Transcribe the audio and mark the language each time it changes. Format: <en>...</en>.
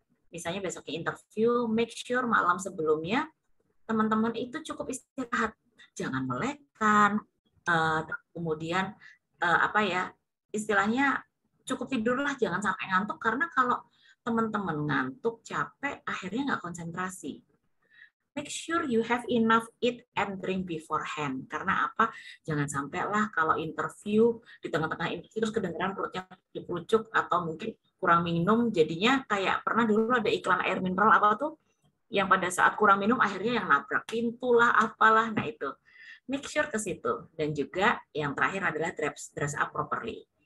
<id>Misalnya besoknya interview,</id> <en>make sure</en> <id>malam sebelumnya teman-teman itu cukup istirahat, jangan melekan, kemudian istilahnya cukup tidurlah, jangan sampai ngantuk karena kalau teman-teman ngantuk, capek, akhirnya nggak konsentrasi.</id> <en>Make sure you have enough eat and drink beforehand.</en> <id>Karena apa? Jangan sampailah kalau interview, di tengah-tengah interview terus kedengeran perutnya diperucuk atau mungkin kurang minum, jadinya kayak pernah dulu ada iklan air mineral apa tuh, yang pada saat kurang minum akhirnya yang nabrak pintu lah, apalah. Nah itu,</id> <en>make sure</en> <id>ke situ. Dan juga yang terakhir adalah</id> <en>dress up properly.</en>